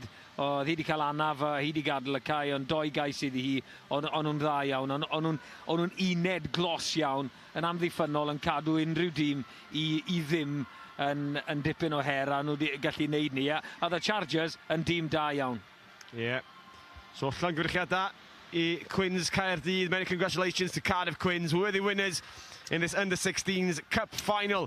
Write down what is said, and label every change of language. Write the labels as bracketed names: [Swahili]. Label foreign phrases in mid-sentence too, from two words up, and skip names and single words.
[Welsh] Oedd hi wedi cael anaf a hi wedi gadael y cae, ond 2 gais iddi hi, ond nhw'n dda iawn, ond nhw'n uned glos iawn, yn amddiffynol yn cadw unrhyw dîm i ddim yn dipyn o her, a nhw wedi gallu neud ni. A oedd y Chargers yn dîm da iawn. So llongyfrichiadau i Quins Caerdydd. [English] Many congratulations to Cardiff Quins, worthy winners in this under-16s Cup final.